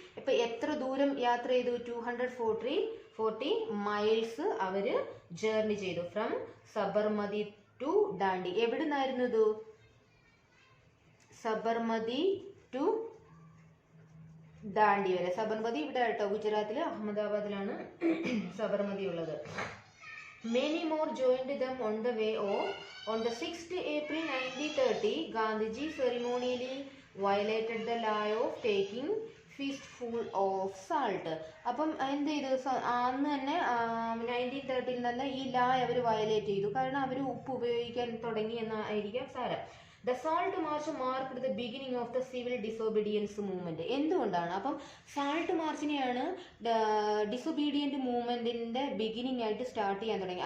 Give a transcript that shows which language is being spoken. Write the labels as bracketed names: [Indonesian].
[Malayalam] ഇപ്പൊ എത്ര ദൂരം യാത്ര ചെയ്തു? 240 മൈൽസ് അവര് ജേർണി ചെയ്തു. [English] From Sabarmati to Dandi. [Malayalam] എവിടുന്നായിരുന്നു ഇത്? സബർമതി ടു ഡാൻഡി വരെ. സബർമതി ഇവിടെ കേട്ടോ, ഗുജറാത്തില് അഹമ്മദാബാദിലാണ് സബർമതി ഉള്ളത്. [English] Many more joined them on the way off. On the 6th April 1930, Gandhiji ceremonially violated the law of taking fistful of salt. [Malayalam] അപ്പം എന്ത് ചെയ്തു? അന്ന് തന്നെ 1930 തന്നെ ഈ ലാ അവർ വയലേറ്റ് ചെയ്തു. കാരണം അവർ ഉപ്പ് ഉപയോഗിക്കാൻ തുടങ്ങി എന്നായിരിക്കാം സാരം. [English] The salt march marked the beginning of the civil disobedience movement. [Malayalam] എന്തുകൊണ്ടാണ്? അപ്പം സാൾട്ട് മാർച്ചിനെയാണ് ഡിസൊബീഡിയന്റ് മൂവ്മെന്റിന്റെ ബിഗിനിങ് ആയിട്ട് സ്റ്റാർട്ട് ചെയ്യാൻ തുടങ്ങി.